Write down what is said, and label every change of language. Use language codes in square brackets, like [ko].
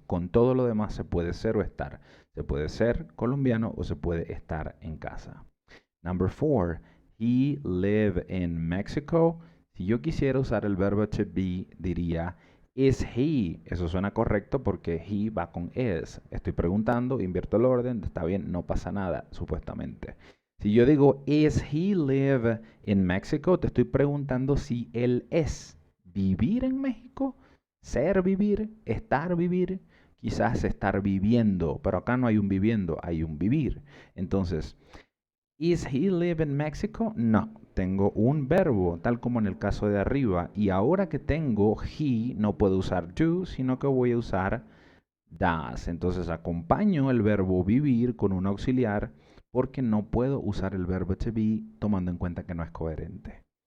[es] Con todo lo demás se puede ser o estar. Se puede ser colombiano o se puede estar en casa. [en] Number 4. He live in Mexico. [es] Si yo quisiera usar el verbo to be, diría [en] is he. [es] Eso suena correcto porque he va con is. Estoy preguntando, invierto el orden, está bien, no pasa nada, supuestamente. Si yo digo, [en] is he live in Mexico? [es] Te estoy preguntando si él es vivir en México, ser vivir, estar vivir, quizás estar viviendo, pero acá no hay un viviendo, hay un vivir. Entonces, [en] is he live in Mexico? [es] No, tengo un verbo, tal como en el caso de arriba, y ahora que tengo he, no puedo usar do, sino que voy a usar does. Entonces acompaño el verbo vivir con un auxiliar porque no puedo usar el verbo to be tomando en cuenta que no es coherente.